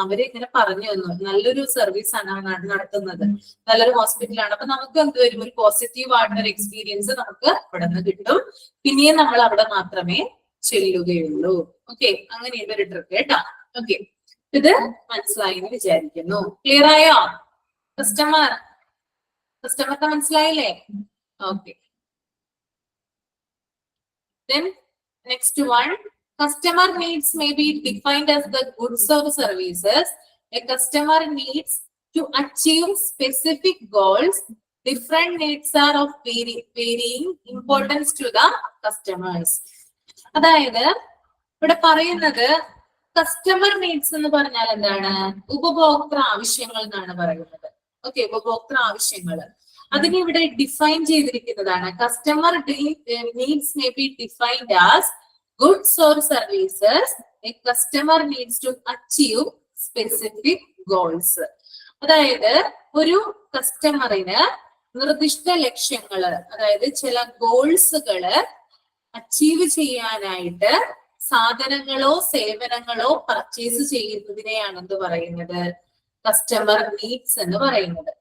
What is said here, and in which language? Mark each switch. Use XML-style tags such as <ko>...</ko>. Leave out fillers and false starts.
<ml>അവര് ഇങ്ങനെ പറഞ്ഞു തന്നു, നല്ലൊരു സർവീസ് ആണ് നടത്തുന്നത്, നല്ലൊരു ഹോസ്പിറ്റലാണ്. അപ്പൊ നമുക്ക് എന്ത് വരും, ഒരു പോസിറ്റീവ് ആയിട്ടുള്ള ഒരു എക്സ്പീരിയൻസ് നമുക്ക് അവിടെ നിന്ന് കിട്ടും. പിന്നെയും നമ്മൾ അവിടെ മാത്രമേ ചെല്ലുകയുള്ളൂ. ഓക്കെ, അങ്ങനെയുള്ള ഒരു ട്രിക്ക് കേട്ടോ. ഓക്കെ, ഇത് മനസ്സിലായി എന്ന് വിചാരിക്കുന്നു. ക്ലിയർ ആയോ? കസ്റ്റമർക്ക് മനസ്സിലായില്ലേ?</ml> <en>Okay, then next one, customer needs may be defined as the goods or services a customer needs to achieve specific goals. Different needs are of varying importance to the customers.</en> <ml>അതായത് ഇവിടെ പറയുന്നത് customer needs എന്ന് പറഞ്ഞാൽ എന്താണ്, ഉപഭോക്തൃ ആവശ്യങ്ങൾ എന്നാണ് പറയുന്നത്. ഓക്കെ, ഉപഭോക്തൃ ആവശ്യങ്ങൾ അതിനെ ഇവിടെ define ചെയ്തിരിക്കുന്നതാണ്.</ml> <en>Customer needs may be defined as goods or services a customer needs to achieve specific goals.</en> <ml>അതായത് ഒരു കസ്റ്റമറിന് നിർദ്ദിഷ്ട ലക്ഷ്യങ്ങള്, അതായത് ചില ഗോൾസുകള് അച്ചീവ് ചെയ്യാനായിട്ട് സാധനങ്ങളോ സേവനങ്ങളോ പർച്ചേസ് ചെയ്യുന്നതിനെയാണ് എന്ത് പറയുന്നത്, കസ്റ്റമർ നീഡ്സ് എന്ന് പറയുന്നത്.</ml>